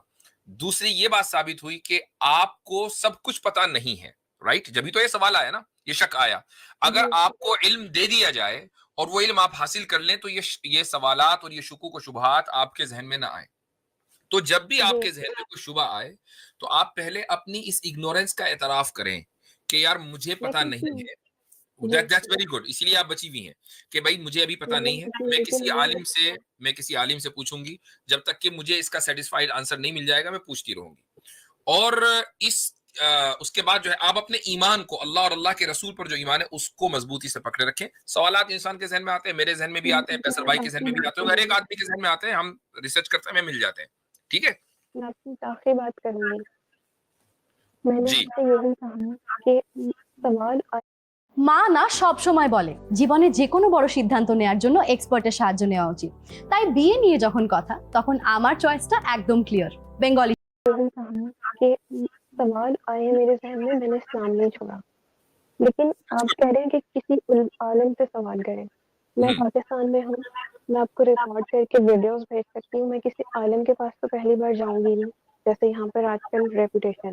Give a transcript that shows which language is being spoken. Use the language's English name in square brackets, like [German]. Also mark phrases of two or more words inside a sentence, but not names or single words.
[Urdu] دوسری یہ بات ثابت ہوئی کہ آپ کو سب کچھ پتا نہیں ہے, رائٹ, جبھی تو یہ سوال آیا نا, یہ شک آیا. اگر آپ کو علم دے دیا جائے اور وہ علم آپ حاصل کر لیں تو یہ سوالات اور یہ شکوک و شبہات آپ کے ذہن میں نہ آئیں. تو جب بھی آپ کے ذہن میں کوئی شبہ آئے تو آپ پہلے اپنی اس اگنورینس کا اعتراف کریں کہ یار مجھے پتا نہیں ہے. [English] That's very good. [Urdu] اسی لیے آپ بچی ہوئی ہیں کہ بھائی مجھے ابھی پتا نہیں ہے, میں کسی عالم سے پوچھوں گی, جب تک کہ مجھے اس کا [English] satisfied answer [Urdu] نہیں مل جائے گا میں پوچھتی رہوں گی. اور اس کے بعد جو ہے آپ اپنے ایمان کو, اللہ اور اللہ کے رسول پر جو ایمان ہے اس کو مضبوطی سے پکڑے رکھیں. سوالات انسان کے ذہن میں آتے ہیں, میرے ذہن میں بھی آتے ہیں, فیصل بھائی کے ذہن میں بھی آتے ہیں, ہر ایک آدمی کے ذہن میں آتے ہیں, ہم ریسرچ کرتے ہیں, ہمیں مل جاتے ہیں. ٹھیک ہے, میں آپ کی آخری بات کروں گی. میں نے آپ سے یہی کہا کہ سوال [Bangla] মা না সব সময় বলে জীবনে যে কোনো বড় সিদ্ধান্ত নেওয়ার জন্য এক্সপার্টের সাহায্য নেওয়া উচিত, তাই বিয়ে নিয়ে যখন কথা তখন আমার চয়েসটা একদম ক্লিয়ার. বেঙ্গলি [Urdu] کہ سوال آئے میرے ذہن میں, میں نے اسلام نہیں چھوڑا, لیکن آپ کہہ رہے ہیں کہ کسی عالم سے سوال کریں. میں پاکستان میں ہوں, میں آپ کو ریکارڈ کر کے ویڈیوز بھیج سکتی ہوں. میں کسی عالم کے پاس تو پہلی بار جاؤں گی نہیں, جیسے یہاں پر آج کل ریپوٹیشن.